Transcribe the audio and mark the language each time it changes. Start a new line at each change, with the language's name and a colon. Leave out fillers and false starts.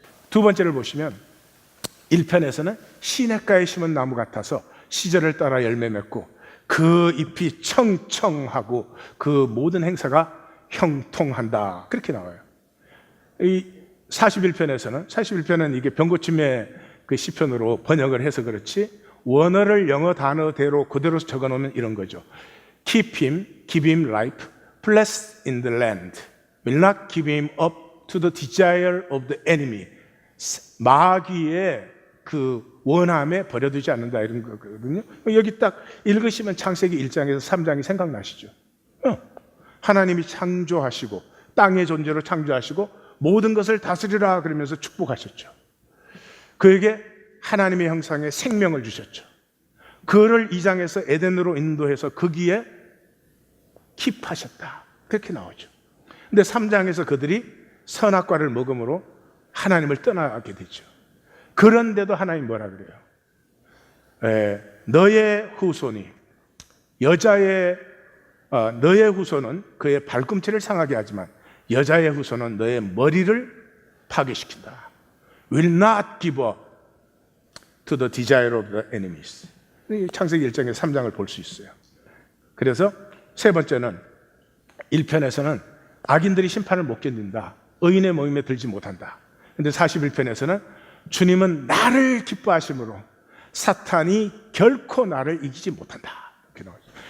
Korean: 두 번째를 보시면 1편에서는 시냇가에 심은 나무 같아서 시절을 따라 열매 맺고 그 잎이 청청하고 그 모든 행사가 형통한다 그렇게 나와요. 이 41편은 이게 병고침의 그 시편으로 번역을 해서 그렇지 원어를 영어 단어대로 그대로 적어놓으면 이런 거죠.
English: Keep him life, blessed in the land, will not give him up to the desire of the enemy.
Korean: 마귀의 그 원함에 버려두지 않는다 이런 거거든요. 여기 딱 읽으시면 창세기 1장에서 3장이 생각나시죠. 하나님이 창조하시고 땅의 존재로 창조하시고 모든 것을 다스리라 그러면서 축복하셨죠. 그에게 하나님의 형상에 생명을 주셨죠. 그를 2장에서 에덴으로 인도해서 거기에 킵하셨다 그렇게 나오죠. 근데 3장에서 그들이 선악과를 먹음으로 하나님을 떠나게 되죠. 그런데도 하나님 뭐라 그래요? 너의 후손이 너의 후손은 그의 발꿈치를 상하게 하지만 여자의 후손은 너의 머리를 파괴시킨다.
English: Will not give up to the desire of the enemies.
Korean: 창세기 1장의 3장을 볼 수 있어요. 그래서 세 번째는 1편에서는 악인들이 심판을 못 견딘다. 의인의 모임에 들지 못한다. 근데 41편에서는 주님은 나를 기뻐하심으로 사탄이 결코 나를 이기지 못한다. 이렇게 나오죠.